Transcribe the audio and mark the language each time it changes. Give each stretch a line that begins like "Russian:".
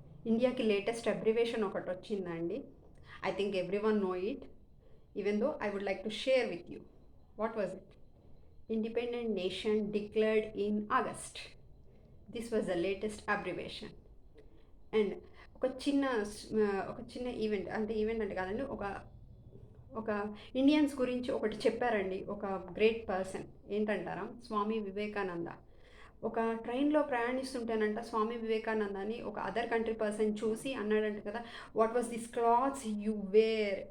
Telugu: ఇండియాకి latest abbreviation ఒకటి వచ్చిందండి.
English: I think everyone know it, even though I would like to share with you. What was it? Independent nation declared in August. This was the latest abbreviation.
Telugu: And ఒక చిన్న event అంటే కాదండి, ఒక Indians గురించి ఒకటి చెప్పారండి. ఒక గ్రేట్ పర్సన్ ఏంటంటారా, స్వామి వివేకానంద. ఒక ట్రైన్లో ప్రయాణిస్తుంటేనంట స్వామి వివేకానందని ఒక అదర్ కంట్రీ పర్సన్ చూసి అన్నాడంట కదా,
English: What was this clothes you wear.